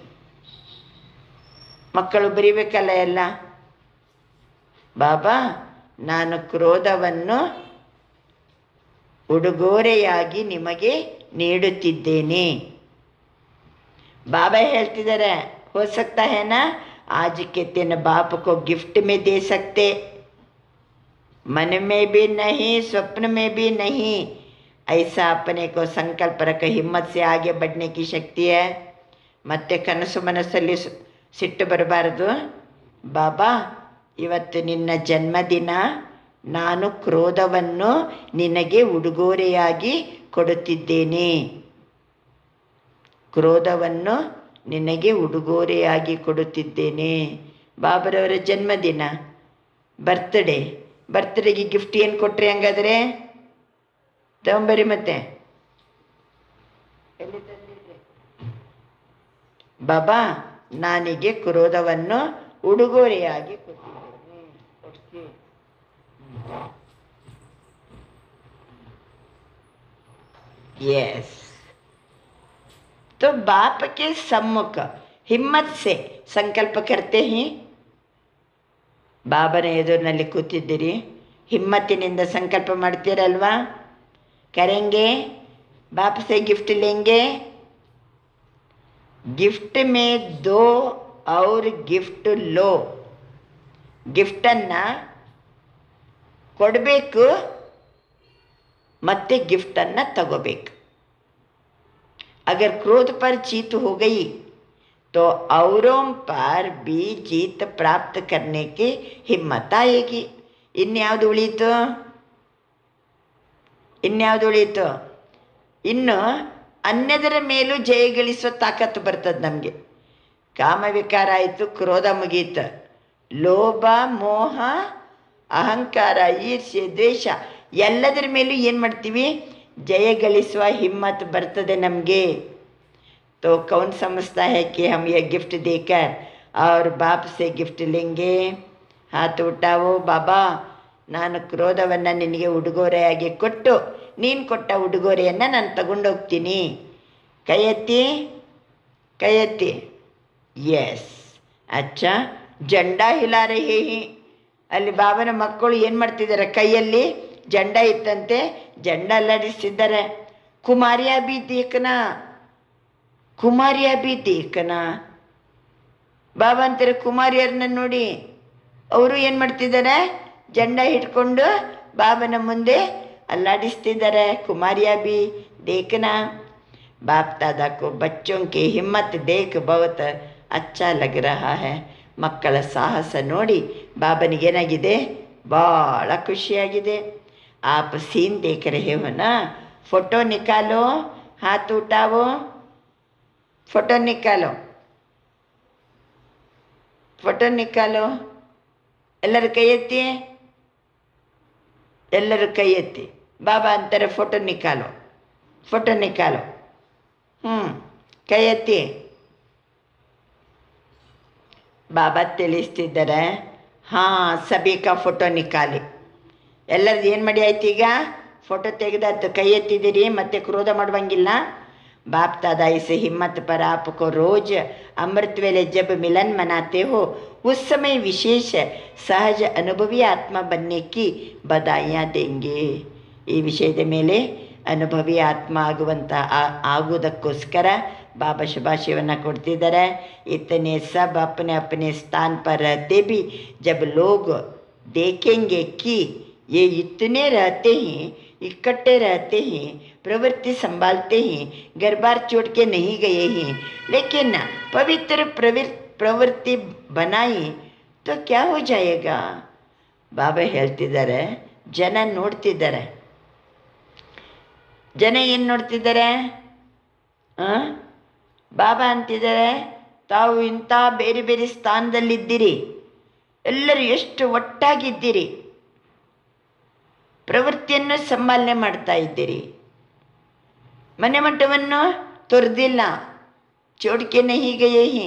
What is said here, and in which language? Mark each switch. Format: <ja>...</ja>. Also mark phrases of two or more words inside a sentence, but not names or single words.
<kn>ಮಕ್ಕಳು ಬರೀಬೇಕಲ್ಲ ಎಲ್ಲ. ಬಾಬಾ, ನಾನು ಕ್ರೋಧವನ್ನು ಉಡುಗೊರೆಯಾಗಿ ನಿಮಗೆ ನೀಡುತ್ತಿದ್ದೇನೆ. ಬಾಬಾ ಹೇಳ್ತಿದ್ದಾರೆ,</kn> <hi>हो सकता है ना आज के दिन बाप को गिफ्ट में दे सकते, मन में भी नहीं, स्वप्न में भी नहीं. ऐसा अपने को संकल्प रख, हिम्मत से आगे बढ़ने की शक्ति है.</hi> <kn>ಮತ್ತೆ ಕನಸು ಮನಸ್ಸಲ್ಲಿ ಸಿಟ್ಟು ಬರಬಾರದು. ಬಾಬಾ, ಇವತ್ತು ನಿನ್ನ ಜನ್ಮದಿನ, ನಾನು ಕ್ರೋಧವನ್ನು ನಿನಗೆ ಉಡುಗೊರೆಯಾಗಿ ಕೊಡುತ್ತಿದ್ದೇನೆ. ಕ್ರೋಧವನ್ನು ನಿನಗೆ ಉಡುಗೊರೆಯಾಗಿ ಕೊಡುತ್ತಿದ್ದೇನೆ. ಬಾಬರವರ ಜನ್ಮದಿನ, ಬರ್ತ್ಡೇಗೆ ಗಿಫ್ಟ್ ಏನು ಕೊಟ್ರಿ? ಹಂಗಾದರೆ ತಗೊಂಬರಿ. ಮತ್ತೆ ಬಾಬಾ, ನಾನಿಗೆ ಕ್ರೋಧವನ್ನು ಉಡುಗೊರೆಯಾಗಿ ಕೊಟ್ಟಿದ್ದೇನೆ.</kn> <hi>यस, तो बाप के सम्मुख हिम्मत से संकल्प करते हैं.</hi> <kn>ಬಾಬನ ಎದುರಿನಲ್ಲಿ ಕೂತಿದ್ದೀರಿ, ಹಿಮ್ಮತ್ತಿನಿಂದ ಸಂಕಲ್ಪ ಮಾಡ್ತೀರಲ್ವಾ?</kn> <hi>ಕರೆಂಗೆ बाप से गिफ्ट लेंगे. गिफ्ट में दो और गिफ्ट लो.</hi> <kn>ಗಿಫ್ಟನ್ನು ಕೊಡಬೇಕು ಮತ್ತು ಗಿಫ್ಟನ್ನು ತಗೋಬೇಕು. अगर क्रोध पर जीत हो गई तो औरों पर भी जीत प्राप्त करने की हिम्मत आएगी. ಇನ್ಯಾವುದು ಉಳೀತು? ಇನ್ನು ಅನ್ಯದರ ಮೇಲೂ ಜಯಗಳಿಸುವ ತಾಕತ್ತು ಬರ್ತದೆ ನಮಗೆ. ಕಾಮವಿಕಾರ ಆಯಿತು, ಕ್ರೋಧ ಮುಗೀತು. ಲೋಭ, ಮೋಹ, ಅಹಂಕಾರ, ಈರ್ಷ್ಯೆ, ದ್ವೇಷ ಎಲ್ಲದರ ಮೇಲೂ ಏನು ಮಾಡ್ತೀವಿ? ಜಯಗಳಿಸುವ ಹಿಮ್ಮತ್ ಬರ್ತದೆ ನಮಗೆ.</kn> <hi>तो कौन समझता है कि हम ये गिफ्ट देकर और बाप से ಗಿಫ್ಟ್ लेंगे? हाथ उठाओ.</hi> <kn>ಬಾಬಾ, ನಾನು ಕ್ರೋಧವನ್ನು ನಿನಗೆ ಉಡುಗೊರೆಯಾಗಿ ಕೊಟ್ಟು ನೀನು ಕೊಟ್ಟ ಉಡುಗೊರೆಯನ್ನು ನಾನು ತಗೊಂಡೋಗ್ತೀನಿ. ಕೈ ಎತ್ತಿ, ಕೈ ಎತ್ತಿ.</kn> <hi>यस. अच्छा, झंडा हिला रहे हैं.</hi> <kn>ಅಲ್ಲಿ ಬಾಬನ ಮಕ್ಕಳು ಏನು ಮಾಡ್ತಿದ್ದಾರೆ? ಕೈಯಲ್ಲಿ ಜಂಡ ಇತ್ತಂತೆ, ಜಂಡ ಅಲ್ಲಾಡಿಸ್ತಿದ್ದಾರೆ.</kn> <hi>कुमारियाँ भी देखना, कुमारियाँ भी देखना.</hi> <kn>ಬಾಬಾ ಅಂತಾರೆ ಕುಮಾರಿಯರನ್ನ ನೋಡಿ, ಅವರು ಏನು ಮಾಡ್ತಿದ್ದಾರೆ? ಜಂಡ ಹಿಡ್ಕೊಂಡು ಬಾಬನ ಮುಂದೆ ಅಲ್ಲಾಡಿಸ್ತಿದ್ದಾರೆ.</kn> <hi>कुमारियाँ भी देखना. बाप दादा को बच्चों की हिम्मत देख बहुत अच्छा लग रहा है.</hi> <kn>ಮಕ್ಕಳ ಸಾಹಸ ನೋಡಿ ಬಾಬನಿಗೇನಾಗಿದೆ? ಭಾಳ ಖುಷಿಯಾಗಿದೆ.</kn> <hi>आप सीन देख रहे हो ना? फोटो निकालो, हाथ उठाओ, फोटो निकालो, फोटो निकालो.</hi> <kn>ಎಲ್ಲರೂ ಕೈ ಎತ್ತಿ, ಎಲ್ಲರೂ ಕೈ ಎತ್ತಿ. ಬಾಬಾ ಅಂತಾರೆ</kn> <hi>फोटो निकालो, फोटो निकालो.</hi> <kn>ಕೈ ಎತ್ತಿ. ಬಾಬಾ ತಿಳಿಸ್ತಿದ್ದಾರೆ,</kn> <hi>हाँ सभी का फोटो निकाली.</hi> <kn>ಎಲ್ಲರದ್ದು ಏನು ಮಾಡಿ ಆಯ್ತು? ಈಗ ಫೋಟೋ ತೆಗೆದಾಯ್ತು, ಕೈ ಎತ್ತಿದ್ದೀರಿ, ಮತ್ತೆ ಕ್ರೋಧ ಮಾಡುವಂಗಿಲ್ಲ.</kn> <hi>बाप दादा इस हिम्मत पर आपको रोज अमृत वेले जब मिलन मनाते हो उस समय विशेष सहज अनुभवी आत्मा बनने की बधाइयाँ देंगे.</hi> <kn>ಈ ವಿಷಯದ ಮೇಲೆ ಅನುಭವಿ ಆತ್ಮ ಆಗುವುದಕ್ಕೋಸ್ಕರ ಬಾಬಾ ಶುಭಾಶಯವನ್ನು ಕೊಡ್ತಿದ್ದಾರೆ.</kn> <hi>इतने सब अपने अपने स्थान पर रहते भी जब लोग देखेंगे कि ये इतने रहते हैं, इकट्ठे रहते हैं, प्रवृत्ति संभालते हैं, घर बार छोड़ के नहीं गए हैं, लेकिन पवित्र प्रवृत्ति बनाई तो क्या हो जाएगा?</hi> <kn>ಬಾಬಾ ಹೇಳ್ತಿದ್ದಾರೆ, ಜನ ನೋಡ್ತಿದ್ದಾರೆ. ಜನ ಏನು ನೋಡ್ತಿದ್ದಾರೆ? ಬಾಬಾ ಅಂತಿದ್ದಾರೆ, ತಾವು ಇಂಥ ಬೇರೆ ಬೇರೆ ಸ್ಥಾನದಲ್ಲಿದ್ದೀರಿ, ಎಲ್ಲರೂ ಎಷ್ಟು ಒಟ್ಟಾಗಿದ್ದೀರಿ, ಪ್ರವೃತ್ತಿಯನ್ನು ಸಂಪಾಲನೆ ಮಾಡ್ತಾ ಇದ್ದೀರಿ, ಮನೆ ಮಠವನ್ನು ತೊರೆದಿಲ್ಲ,</kn> <hi>छोड़ के नहीं गए हैं.</hi>